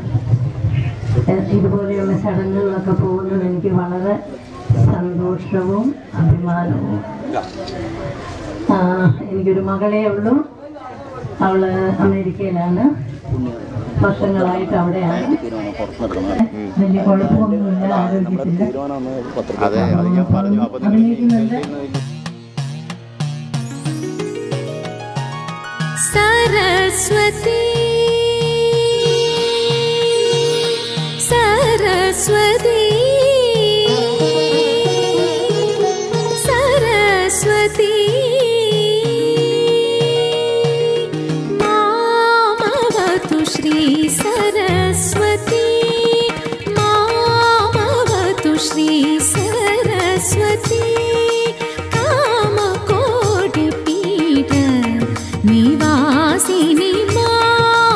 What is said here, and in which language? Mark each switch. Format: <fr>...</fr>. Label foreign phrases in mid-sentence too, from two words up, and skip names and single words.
<ml>ഇതുപോലെയുള്ള ചടങ്ങുകളൊക്കെ പോകുന്നത് എനിക്ക് വളരെ സന്തോഷവും അഭിമാനവും. എനിക്കൊരു മകളേ ഉള്ളൂ. അവള് അമേരിക്കയിലാണ്. വർഷങ്ങളായിട്ട് അവിടെയാണ്. വലിയ കുഴപ്പമൊന്നുമില്ല, ആരോഗ്യത്തില്ല. അഭിനയിക്കുന്നുണ്ട്.</ml> <sa>सरस्वती सरस्वती सरस्वती मामवतु श्री सरस्वती मामवतु श्री सरस्वती कामकोटिपीठ निवासिनी</sa>